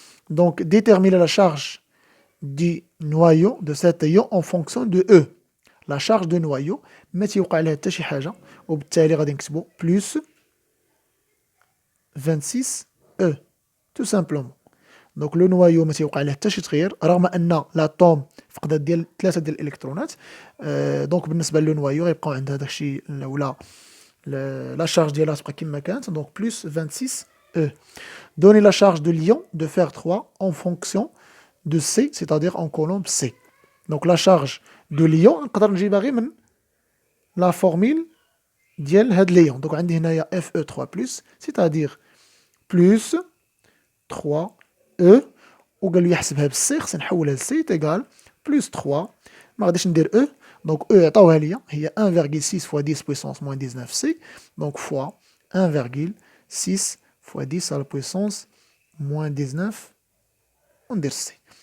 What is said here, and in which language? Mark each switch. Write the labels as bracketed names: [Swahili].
[French] Donc, déterminer la charge du noyau de cet ion en fonction de E. La charge de noyau, [Arabic] ما تيوقع لها حتى شي حاجة, وبالتالي غادي نكتبو plus 26E. [French] Tout simplement. Donc, le noyau [Arabic] ما تيوقع لها حتى شي تغيير رغم أن l'atome فقدت ديال 3 ديال الإلكترونات. دونك بالنسبة لو نويو غيبقاو عندها داك الشيء ولا la charge ديالها تبقى كما كانت, [French] donc plus 26E. Donner la charge de l'ion de fer 3 en fonction de C, c'est-à-dire en colombe C. Donc la charge de l'ion [Arabic] نقدر نجيبها غير من [French] la formule [Arabic] ديال هاد [French] l'ion. Donc [Arabic] عندي هنايا [French] Fe3+, c'est-à-dire plus 3E, [Arabic] وقال لي يحسبها بالسي, خصني نحولها لسي [French] égal plus 3, [Arabic] ما غاديش ندير [French] E, donc E عطاوها ليا هي 1,6 fois 10 puissance moins 19C, donc fois 1,6 fois 10 à la puissance moins 19, on dit C.